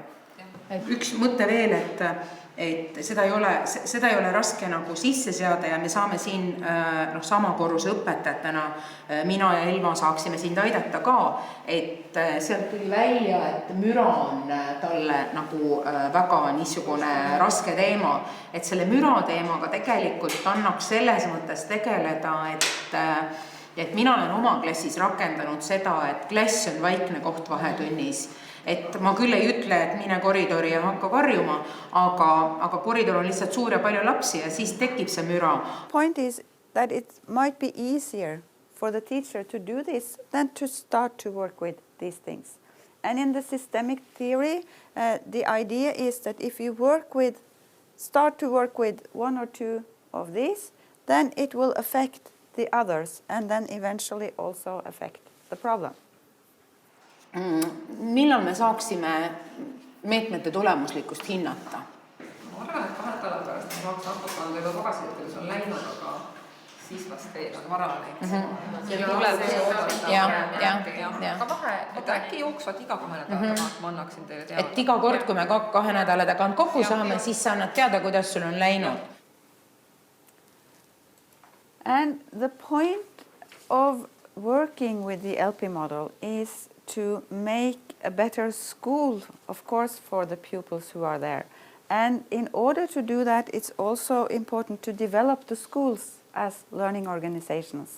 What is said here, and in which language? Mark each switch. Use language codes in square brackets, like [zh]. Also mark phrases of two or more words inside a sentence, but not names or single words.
[et] Üks mõte veel, et seda ei ole raske nagu sisse seada ja me saame siin sama korruse õpetajatena, mina ja Elva saaksime sind aidata ka, et sealt tuli välja, et müra on talle nagu väga niisugune raske teema, et selle müra teemaga tegelikult annaks selles mõttes tegeleda, et mina olen oma klassis rakendanud seda, et klass on vaikne koht vahetunnis. Et ma küll ei ütle, et mine koridori ja hakka karjuma, aga koridor on lihtsalt suur ja palju lapsi ja siis tekib see müra. [en] Point is that it might be easier for the teacher to do this than to start to work with these things. And in the systemic theory, the idea is that if you start to work with 1 or 2 of these, then it will affect the others and then eventually also affect the problem. [et] Millal me saaksime meetmete tulemuslikkust hinnata? Ma arvan, et 2 nädalat pärast ma saaks natuke anda juba tagasi, et kuidas on läinud, aga siis vast ei vara et äkki jooksvad iga 2 nädala tagant, ma annaksin teile teada. Et iga kord, kui me 2 nädala tagant kokku saame, siis sa annad teada, kuidas sul on läinud. [en] And the point of working with the LP model is to make a better school, of course, for the pupils who are there. And in order to do that, it's also important to develop the schools as learning organizations.